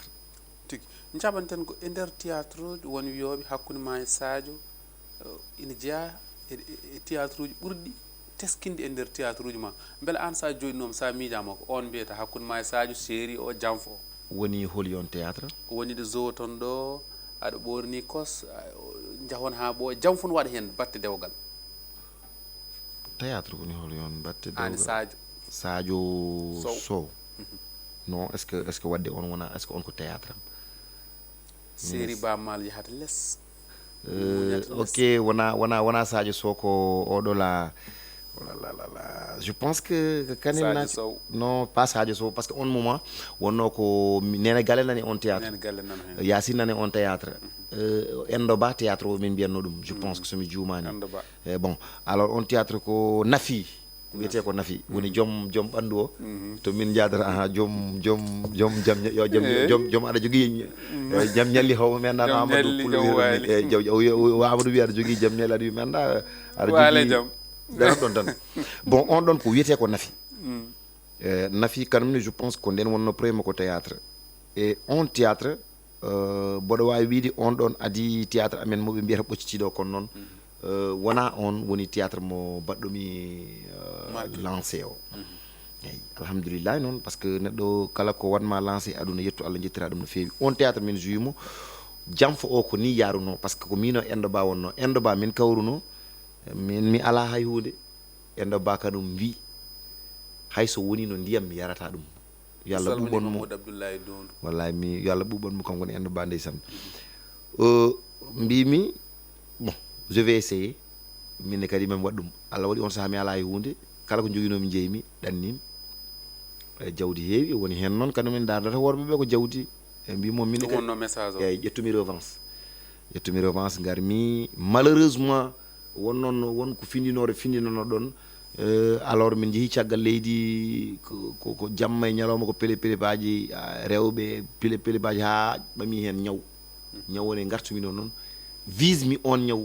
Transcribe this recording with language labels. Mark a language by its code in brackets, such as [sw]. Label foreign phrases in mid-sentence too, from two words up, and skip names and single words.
[ff] tigi jaɓanten ko e nder théâtre uji woni wiyoɓe hakkude ma e Sadio ina jeeya e théâtre uji ɓurɗi teskinde e nder théâtre uji ma beele an sa joɗinoma sa miijama ko on mbiyata hakkude ma e Sadio série o Janfo o woni holi on théâtre woni ɗo zoo ton ɗo aɗa ɓorni kos jahon ha ɓooya Janfo no waɗa hen batte dewgal théâtre woni holi on batte an dewgal Sadio Sow non [fr] est ce que [ff] wadde on wona [fr] est ce que [ff] on ko théâtre am série Bamal yahata less ok wona Sadio Sow ko oɗo la [fr] je pense que [ff] kanen nati [fr] non pas Sadio Sow parce que [ff] on moment wonno ko Nene Galle nani on théâtre Yacine nani on théâtre Endo Ba théâtre o min mbiyatno ɗum [fr] je pense que [ff] somi juumani [fr] bon alors [ff] on théâtre ko Nafi wiyete ko Nafi woni joom ɓandu o to min jadata aha joom aɗa jogui jaam ñalli haw mi anda Amadou Poulo Amadou wi aɗa jogui jaam ñalli aɗa wi mi anda aɗa jogui ɗon ɗon tan bon on ɗon ko wiyete ko Nafi Nafi kanumne [fr] je pense [ff] ko nden wonno premier ko théâtre et on théâtre mboɗo wawi wiide on ɗon adi théâtre amen moɓe mbiyata ɓoccitiɗo kono noon wona on woni théâtre mo baɗɗomi lancé o eyyi alhamdoulillahi noon [fr] par ce que [ff] neɗɗo kala ko wanma lancé aduna yetto Allah jettira ɗum no fewi on théâtre min jouimo Janfo o ko ni yaruno [fr] par ce que [ff] ko mino Endo Ba wonno Endo Ba min kawruno min mi ala hay hunde Endo Ba kanum wi hayso woni no ndiyam mi yarata ɗum yo Allah ɓuɓonmo wallahi mi yo Allah ɓuɓonmo kam woni Endo Ba ndeysan mbimi bon [fr] je vais essayer [ff] minne kadi mami waɗ ɗum Allah waɗi on saha mi ala hay hunde kala ko joguinomi jeymi ɗannim jawdi heewi woni hen noon kadi min dardata worɓeɓe ko jawdi e mbimo min wonno message o eyyi ƴettumi revanche garmi malheureusement won ko findinono ɗon alors min jeehi caggal leydi ko jamma e ñalawma ko pele baji rewɓe pele baji ha ɓami hen ñaw woni gartumino noon vise mi on ñaw